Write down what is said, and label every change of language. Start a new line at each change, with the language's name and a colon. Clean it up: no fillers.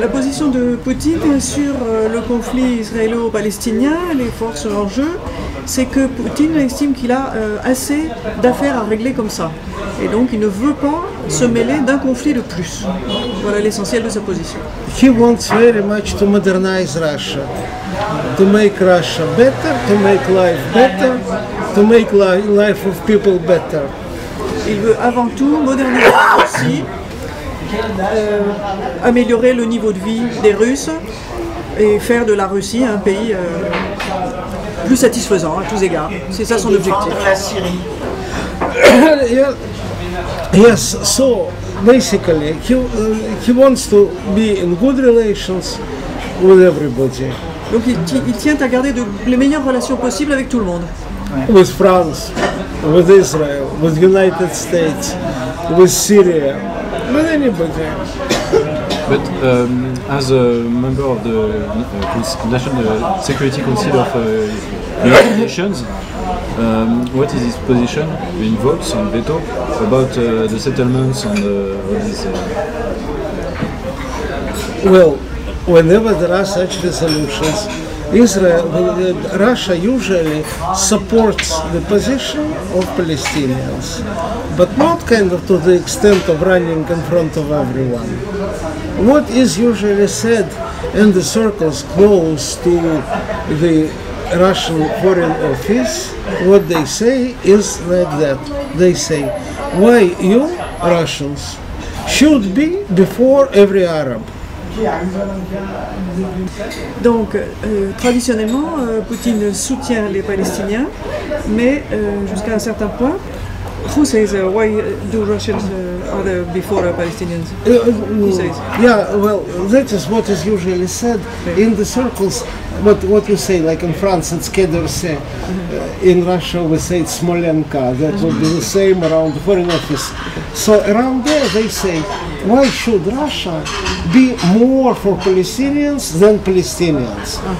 French: La position de Poutine sur le conflit israélo-palestinien, les forces en jeu, c'est que Poutine estime qu'il a assez d'affaires à régler comme ça. Et donc il ne veut pas se mêler d'un conflit de plus. Voilà l'essentiel de sa position.
English: He wants very much to modernize Russia, to make Russia better, to make life better, to make life of people better.
French: Il veut avant tout moderniser la Russie, améliorer le niveau de vie des Russes et faire de la Russie un pays plus satisfaisant à tous égards. C'est ça son objectif. La Syrie.
English: Yes, so basically he wants to be in good relations with everybody.
French: Donc il tient à garder les meilleures relations possibles avec tout le monde.
English: With France, with Israel, with United States, with Syria, with anybody. But as a member of the National Security Council of United Nations, what is his position in votes on veto about the settlements and all these? Well, whenever there are such resolutions, Russia usually supports the position of Palestinians, but not kind of to the extent of running in front of everyone. What is usually said in the circles close to the Russian Foreign Office, what they say is like that. They say, why you, Russians, should be before every Arab.
French: Donc, traditionnellement, Poutine soutient les Palestiniens, mais jusqu'à un certain point.
English: Who says why do Russians are before Palestinians? Who says? Yeah, well, that is what is usually said in the circles. What you say, like in France, it's Quai d'Orsay. In Russia, we say it's Smolenka. That would be the same around the Foreign Office. So around there, they say, why should Russia be more for Palestinians than Palestinians?